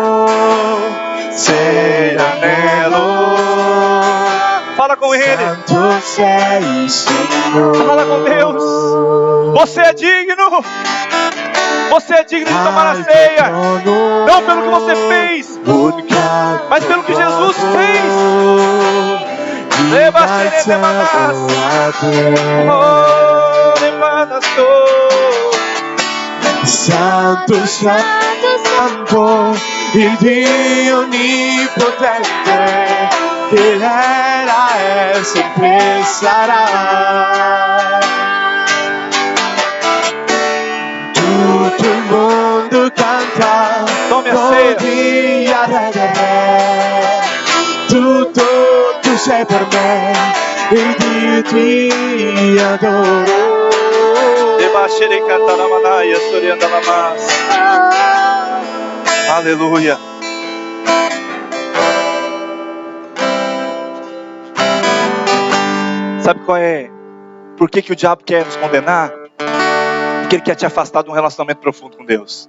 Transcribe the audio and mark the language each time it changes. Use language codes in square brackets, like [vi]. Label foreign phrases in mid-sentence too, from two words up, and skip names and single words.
[pt] Ser anelo. Fala com Ele. [it] Santo sei, [pt] Senhor. Fala com Deus. Você é digno. Você é digno de tomar a ceia. Não pelo que você fez, Porque mas pelo que Jesus fez. [it] Santo, Santo, il Dio onnipotente, che era e sempre sarà. Tutto il mondo canta, [pt] Tome a ceia. [it] Dio re. Tutto tu sei per me, il Dio ti adoro. [pt] Aleluia. Sabe qual é? Por que o diabo quer nos condenar? Porque ele quer te afastar de um relacionamento profundo com Deus.